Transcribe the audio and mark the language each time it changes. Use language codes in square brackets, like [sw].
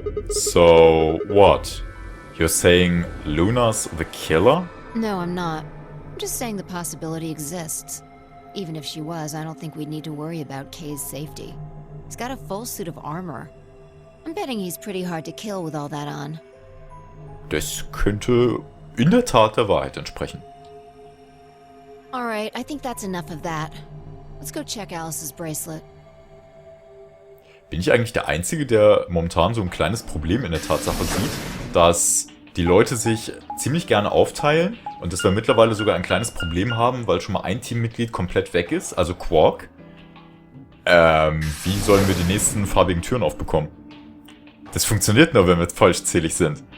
[en] So, what? You're saying Luna's the killer? No, I'm not. I'm just saying the possibility exists. Even if she was, I don't think we'd need to worry about Kay's safety. He's got a full suit of armor. I'm betting he's pretty hard to kill with all that on. [de] Das könnte in der Tat der Wahrheit entsprechen. [en] Alright, I think that's enough of that. Let's go check Alice's bracelet. [de] Bin ich eigentlich der Einzige, der momentan so ein kleines Problem in der Tatsache sieht, dass die Leute sich ziemlich gerne aufteilen und dass wir mittlerweile sogar ein kleines Problem haben, weil schon mal ein Teammitglied komplett weg ist, also Quark. Wie sollen wir die nächsten farbigen Türen aufbekommen? Das funktioniert nur, wenn wir vollzählig sind.